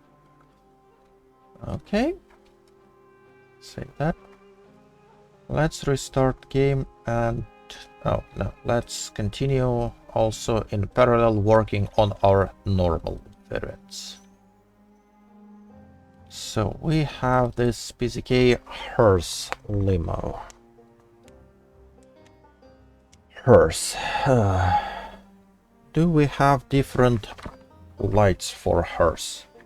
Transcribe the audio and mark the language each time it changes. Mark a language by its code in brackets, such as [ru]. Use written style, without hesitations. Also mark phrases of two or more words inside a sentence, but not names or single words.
[en] Okay. Save that. Let's restart game and oh no, let's continue also in parallel working on our normal variants. So we have this PZK hearse limo. Hearse. Do we have different lights for hearse?